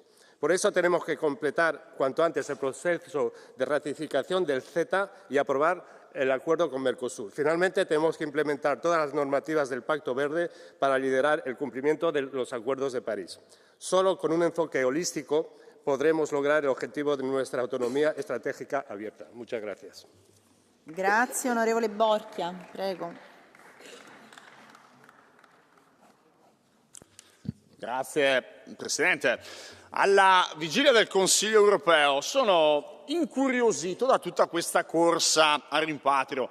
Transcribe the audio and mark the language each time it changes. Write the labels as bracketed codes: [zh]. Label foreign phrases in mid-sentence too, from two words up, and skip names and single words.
[es] Por eso tenemos que completar cuanto antes el proceso de ratificación del CETA y aprobar el acuerdo con Mercosur. Finalmente, tenemos que implementar todas las normativas del Pacto Verde para liderar el cumplimiento de los acuerdos de París. Solo con un enfoque holístico podremos lograr el objetivo de nuestra autonomía estratégica abierta. Muchas gracias. [it] Grazie, onorevole Borchia, prego. Grazie Presidente. Alla vigilia del Consiglio europeo sono incuriosito da tutta questa corsa al rimpatrio.